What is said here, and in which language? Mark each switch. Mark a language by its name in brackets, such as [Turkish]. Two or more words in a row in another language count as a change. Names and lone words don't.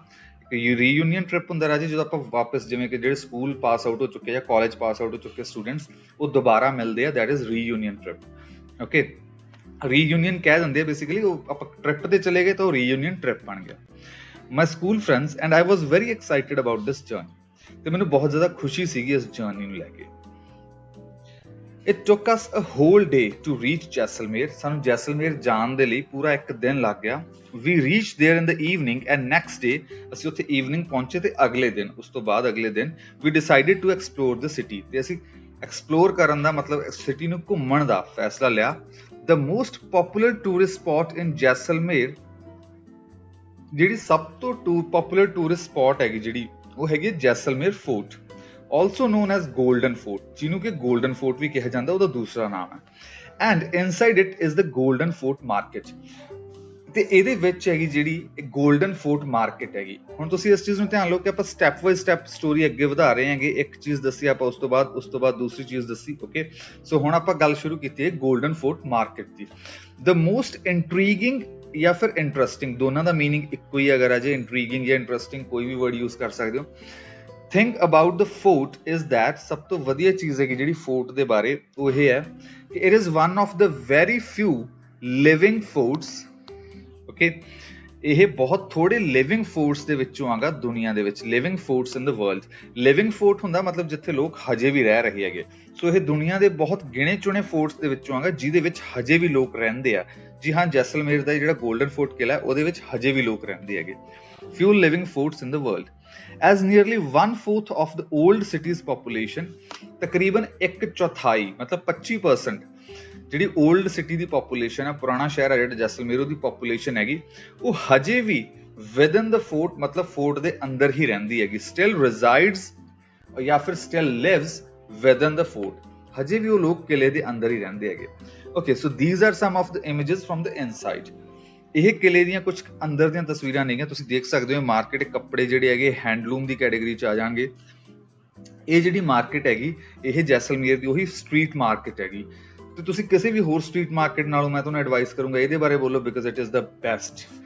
[English] reunion trip [Punjabi] ਹੁੰਦਾ ਰਾਜੇ ਜਦੋਂ ਆਪਾਂ ਵਾਪਸ, ਜਿਵੇਂ ਕਿ ਜਿਹੜੇ ਸਕੂਲ [English] pass out [Punjabi] ਹੋ ਚੁੱਕੇ ਜਾਂ ਕਾਲਜ [English] pass out [Punjabi] ਹੋ ਚੁੱਕੇ ਸਟੂਡੈਂਟਸ, ਉਹ ਦੁਬਾਰਾ ਮਿਲਦੇ ਆ, [English] that is reunion trip. [Punjabi] ਓਕੇ, ਰੀਯੂਨੀਅਨ ਕਹਿ ਦਿੰਦੇ ਆ ਬੇਸਿਕਲੀ, ਉਹ ਆਪਾਂ ਟ੍ਰਿਪ ਤੇ ਚਲੇ ਗਏ ਤਾਂ ਉਹ [English] reunion trip [Punjabi] ਬਣ ਗਿਆ। [English] my school friends and I was very excited about this journey, [Punjabi] ਤੇ ਮੈਨੂੰ ਬਹੁਤ ਜ਼ਿਆਦਾ ਖੁਸ਼ੀ ਸੀਗੀ ਇਸ ਜਰਨੀ ਨੂੰ ਲੈ ਕੇ। [English] It took us a whole day to reach [Punjabi] ਜੈਸਲਮੇਰ, ਸਾਨੂੰ ਜੈਸਲਮੇਰ ਜਾਣ ਦੇ ਲਈ ਪੂਰਾ ਇੱਕ ਦਿਨ ਲੱਗ ਗਿਆ। [English] We reached there in the evening and next day, [Punjabi] ਅਸੀਂ ਉੱਥੇ evening ਪਹੁੰਚੇ ਤੇ ਅਗਲੇ ਦਿਨ, ਉਸ ਤੋਂ ਬਾਅਦ ਅਗਲੇ ਦਿਨ [English] we decided to explore the city, [Punjabi] ਤੇ ਅਸੀਂ explore ਕਰਨ ਦਾ ਮਤਲਬ ਸਿਟੀ ਨੂੰ ਘੁੰਮਣ ਦਾ ਫੈਸਲਾ ਲਿਆ। [English] The most popular tourist spot in [Punjabi] ਜੈਸਲਮੇਰ, ਜਿਹੜੀ ਸਭ ਤੋਂ [English] popular tourist spot [Punjabi] ਹੈਗੀ ਜਿਹੜੀ, ਉਹ ਹੈਗੀ ਜੈਸਲਮੇਰ ਫੋਰਟ, [English] also known as golden fort, [Punjabi] ਜਿਹਨੂੰ ਕਿ golden fort ਵੀ ਕਿਹਾ ਜਾਂਦਾ, ਉਹਦਾ ਦੂਸਰਾ ਨਾਮ ਹੈ। [English] and inside it is the golden fort market, [Punjabi] ਤੇ ਇਹਦੇ ਵਿੱਚ ਹੈਗੀ ਜਿਹੜੀ golden fort market ਹੈਗੀ। ਹੁਣ ਤੁਸੀਂ ਇਸ ਚੀਜ਼ ਨੂੰ ਧਿਆਨ ਲਓ ਕਿ ਆਪਾਂ [English] step by step story [Punjabi] ਅੱਗੇ ਵਧਾ ਰਹੇ ਹਾਂਗੇ, ਇੱਕ ਚੀਜ਼ ਦੱਸੀ ਆਪਾਂ, ਉਸ ਤੋਂ ਬਾਅਦ ਦੂਸਰੀ ਚੀਜ਼ ਦੱਸੀ, ਓਕੇ। ਸੋ ਹੁਣ ਆਪਾਂ ਗੱਲ ਸ਼ੁਰੂ ਕੀਤੀ ਹੈ golden fort market ਦੀ। [English] the most intriguing [Punjabi] ਜਾਂ ਫਿਰ ਇੰਟਰਸਟਿੰਗ, ਦੋਨਾਂ ਦਾ ਮੀਨਿੰਗ ਇੱਕੋ ਹੀ ਅਗਰ ਅਜੇ, ਇੰਟਰੀਗਿੰਗ ਜਾਂ ਇੰਟਰਸਟਿੰਗ ਕੋਈ ਵੀ [English] word use [Punjabi] ਕਰ ਸਕਦੇ ਹੋ। [English] Think about the fort is that, [Punjabi] ਸਭ ਤੋਂ ਵਧੀਆ ਚੀਜ਼ ਹੈਗੀ ਜਿਹੜੀ ਫੋਰਟ ਦੇ ਬਾਰੇ, ਉਹ ਇਹ ਹੈ ਕਿ [English] it is one of the very few living forts, [Punjabi] okay, ਇਹ ਬਹੁਤ ਥੋੜੇ [English] living forts [Punjabi] ਦੇ ਵਿੱਚੋਂ ਆਗਾ ਦੁਨੀਆ ਦੇ ਵਿੱਚ, [English] living forts in the world. living fort [Punjabi] ਹੁੰਦਾ ਮਤਲਬ ਜਿੱਥੇ ਲੋਕ ਹਜੇ ਵੀ ਰਹਿ ਰਹੇ ਹੈਗੇ। ਸੋ ਇਹ ਦੁਨੀਆ ਦੇ ਬਹੁਤ ਗਿਣੇ ਚੁਣੇ ਫੋਰਟਸ ਦੇ ਵਿੱਚੋਂ ਆਗਾ ਜਿਹਦੇ ਵਿੱਚ ਹਜੇ ਵੀ ਲੋਕ ਰਹਿੰਦੇ ਆ। ਜੀ ਹਾਂ, ਜੈਸਲਮੇਰ ਦਾ ਜਿਹੜਾ ਗੋਲਡਨ ਫੋਰਟ ਕਿਲਾ ਹੈ, ਉਹਦੇ ਵਿੱਚ ਹਜੇ ਵੀ ਲੋਕ ਰਹਿੰਦੇ ਹੈਗੇ। [English] few living forts in the world, as nearly 1/4 of the old city's population, [Punjabi] ਤਕਰੀਬਨ 1/4 ਮਤਲਬ 25% ਜਿਹੜੀ [English] old city [Punjabi] ਦੀ ਪੋਪੂਲੇਸ਼ਨ ਹੈ, ਪੁਰਾਣਾ ਸ਼ਹਿਰ ਹੈ ਜਿਹੜਾ ਜੈਸਲਮੇਰ, ਦੀ ਪੋਪੂਲੇਸ਼ਨ ਹੈਗੀ, ਉਹ ਹਜੇ ਵੀ [English] within the fort, [Punjabi] ਮਤਲਬ ਫੋਰਟ ਦੇ ਅੰਦਰ ਹੀ ਰਹਿੰਦੀ ਹੈਗੀ। [English] still resides [Punjabi] ਜਾਂ ਫਿਰ [English] still lives within the fort, [Punjabi] ਹਜੇ ਵੀ ਉਹ ਲੋਕ ਕਿਲੇ ਦੇ ਅੰਦਰ ਹੀ ਰਹਿੰਦੇ ਹੈਗੇ। [English] okay, so these are some of the images from the inside, [Punjabi] ਇਹ ਕਿਲੇ ਦੀਆਂ ਕੁਝ ਅੰਦਰ ਦੀਆਂ ਤਸਵੀਰਾਂ ਨੇਗੀਆਂ, ਤੁਸੀਂ ਦੇਖ ਸਕਦੇ ਹੋ। ਮਾਰਕੀਟ, ਕੱਪੜੇ ਜਿਹੜੇ ਹੈਗੇ ਹੈਂਡਲੂਮ ਦੀ ਕੈਟੇਗਰੀ ਚ ਆ ਜਾਣਗੇ। ਇਹ ਜਿਹੜੀ ਮਾਰਕੀਟ ਹੈਗੀ, ਇਹ ਜੈਸਲਮੇਰ ਦੀ ਉਹੀ [English] street market [Punjabi] ਹੈਗੀ। ਤੇ ਤੁਸੀਂ ਕਿਸੇ ਵੀ ਹੋਰ [English] street market [Punjabi] ਨਾਲੋਂ ਮੈਂ ਤੁਹਾਨੂੰ ਐਡਵਾਈਸ ਕਰੂੰਗਾ ਇਹਦੇ ਬਾਰੇ ਬੋਲੋ, [English] because it is the best.